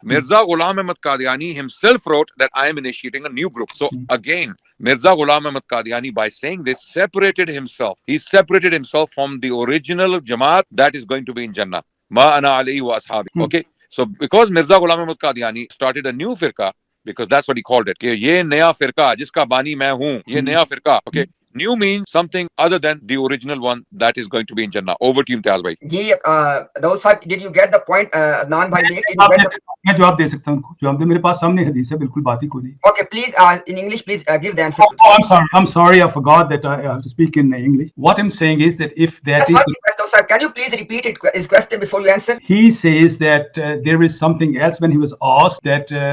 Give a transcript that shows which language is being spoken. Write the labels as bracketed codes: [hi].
[en] Mirza Ghulam Ahmad Qadiani himself wrote that I am initiating a new group. So again, Mirza Ghulam Ahmad Qadiani, by saying this, separated himself. He separated himself from the original Jamaat that is going to be in Jannah. [ar] Ma ana alayhi wa ashabi. [en] Okay, so because Mirza Ghulam Ahmad Qadiani started a new firqa, because that's what he called it. [hi] कि ये नया फिरका जिसका बानी मैं हूँ, ये नया फिरका. [en] Okay, new means something other than the original one that is going to be in Jannah. Over to you, Imtiaz Bhai. [hi] Ji, [en] Dawood Sahib, did you get the point? Adnan Bhai, [hi] मैं जवाब दे सकता हूँ. जवाब दे, मेरे पास सामने हदीस है, बिल्कुल बात ही कोई नहीं. [en] Okay, please, in English, please give the answer. I'm sorry, I forgot that I have to speak in English. What I'm saying is that if that is... Can you please repeat his question before you answer? He says that there is something else when he was asked that...